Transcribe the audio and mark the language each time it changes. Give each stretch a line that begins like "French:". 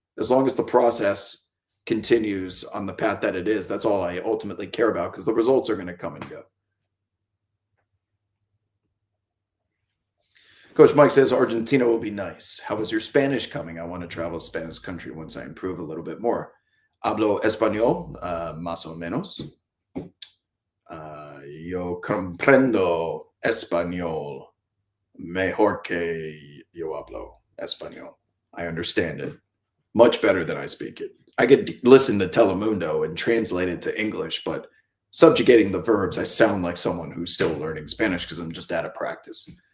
English: As long as the process continues on the path that it is, that's all I ultimately care about, because the results are going to come and go. Coach Mike says Argentina will be nice. How is your Spanish coming? I want to travel to Spanish country once I improve a little bit more.
Spanish: Hablo español, más o menos. Yo comprendo español mejor que yo hablo español.
English: I understand it much better than I speak it. I could listen to Telemundo and translate it to English, but subjugating the verbs, I sound like someone who's still learning Spanish because I'm just out of practice.